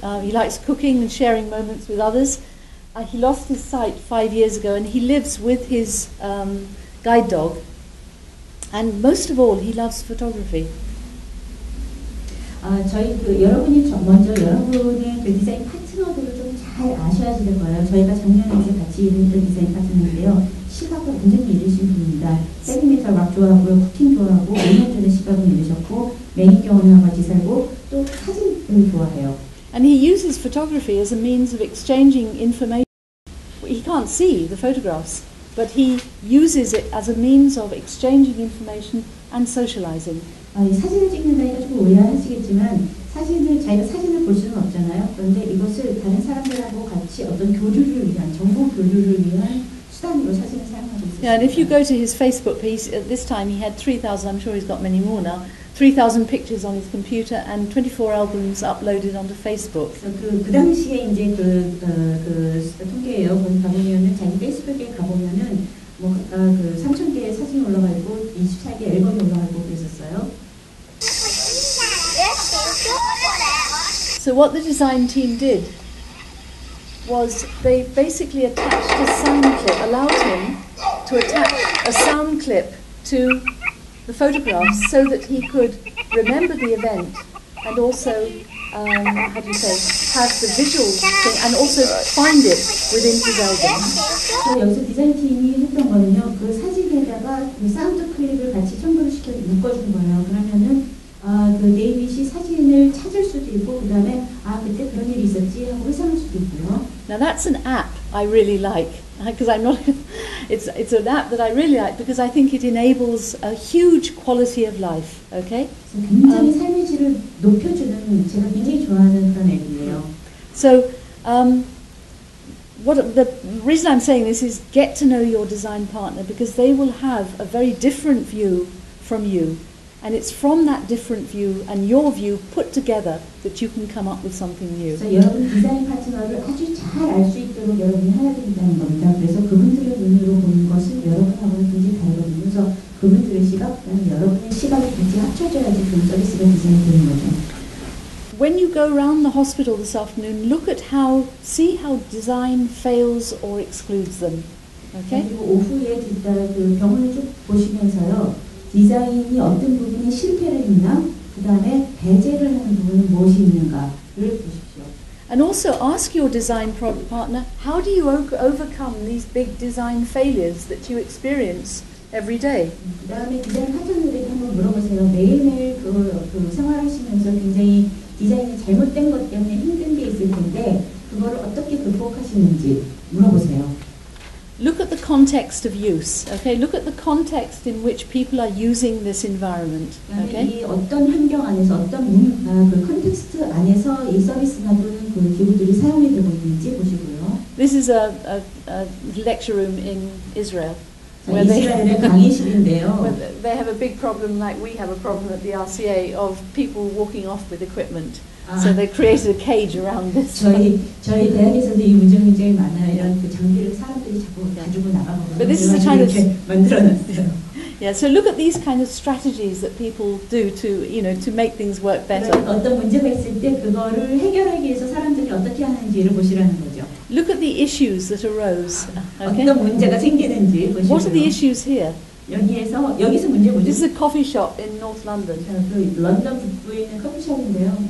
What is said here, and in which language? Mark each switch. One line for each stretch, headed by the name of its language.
English: He likes cooking and sharing moments with others. He lost his sight 5 years ago, and he lives with his guide dog. And most of all, he loves photography.
Korean: 저희 여러분이 먼저 여러분의 그 디자인 파트너들을 좀 잘 아셔야 될 거예요. 저희가 작년에 이제 같이 일했던 디자인 파트너인데요. 시각을 굉장히 잃으신 분입니다. 헤비메탈 락 좋아하고요, 쿠킹 좋아하고, 5년 전에 시각을 잃으셨고, 매니큐어랑 같이 살고, 또 사진을 좋아해요.
English: And he uses photography as a means of exchanging information. He can't see the photographs, but he uses it as a means of exchanging information and socializing.
Korean: 사진을 찍는다니까 조금 오해하시겠지만 자기가 사진을 볼 수는 없잖아요. 그런데 이것을 다른 사람들하고 같이 어떤 교류를 위한, 정보 교류를 위한 수단으로 사진을 사용하고 있어요.
English: Yeah, and if you go to his Facebook page, at this time he had 3,000, I'm sure he's got many more now, 3,000 pictures on his computer and 24 albums uploaded onto Facebook.
Korean: 그 당시에 이제 그 통계예요. 거기 가보면은 자기 페이스북에 가보면은 그 3,000개의 사진이 올라가 있고 24개 앨범이 올라가 있고 그랬었어요.
English: So what the design team did was they basically attached a sound clip, allowed him to attach a sound clip to the photographs so that he could remember the event and also, have the visual thing and also find it within his album.
Korean: 여기서 디자인 팀이 했던 거는요, 그 사진에다가 그 사운드 클립을 같이 첨부를 시켜 묶어준 거예요. 그러면은 그 데이빗이 사진을 찾을 수도 있고, 그 다음에 그때 그런 일이 있었지 하고 회상할 수도 있고요.
English: Now that's an app I really like because I'm not. It's an app that I really like because I think it enables a huge quality of life. Okay.
Korean: 굉장히 삶의 질을 높여주는 제가 굉장히 좋아하는 그런 앱이에요.
English: So what the reason I'm saying this is get to know your design partner because they will have a very different view from you. And it's from that different view and your view put together that you can come up with something new.
Korean: 그래서 여러분 디자인 파트너를 아주 잘 알 수 있도록 여러분이 해야 된다는 겁니다. 그래서 그분들의 눈으로 보는 것은 여러분하고는 굉장히 다르거든요. 그래서 그분들의 시각, 그다음에 여러분의 시각이 같이 합쳐져야지 그 서비스가 디자인이 되는 거죠.
English: When you go around the hospital this afternoon, look at see how design fails or excludes them. Okay?
Korean: 그리고 오후에 그 병원을 쭉 보시면서요. 디자인이 어떤 부분에 실패를 했나, 그 다음에 배제를 하는 부분은 무엇이 있는가를 보십시오.
English: And also ask your design partner, how do you overcome these big design failures that you experience every day?
Korean: 그 다음에 디자인 파트너들에게 한번 물어보세요. 매일매일 그 생활하시면서 굉장히 디자인이 잘못된 것 때문에 힘든 게 있을 텐데 그거를 어떻게 극복하시는지 물어보세요.
English: Look at the context of use. Okay, look at the context in which people are using this environment. Okay.
Korean: 이 어떤 환경 안에서 어떤 그 컨텍스트 안에서 이 서비스나 또는 그 기구들이 사용이 되고 있는지 보시고요.
English: This is a lecture room in Israel, where
Korean: 이스라엘의 강의실인데요.
English: where they have a big problem, like we have a problem at the RCA, of people walking off with equipment. So they created a cage around this.
Korean: 저희 대학에서도 이 문제가 굉장히 많아요. 이런 그 장비를 사람들이 자꾸 가지고 나가거든요.
English: But this is the kind of
Korean: 만들어놨어요.
English: Yeah, so look at these kind of strategies that people do to, you know, to make things work better.
Korean: 어떤 문제가 있을 때 그거를 해결하기 위해서 사람들이 어떻게 하는지를 보시라는 거죠.
English: Look at the issues that arose. Okay?
Korean: 어떤 문제가 생기는지 보시고요.
English: What are the issues here?
Korean: 여기서 문제 뭐죠?
English: This is a coffee shop in North London.
Korean: 자, 그 런던 북부에 있는 커피숍인데요.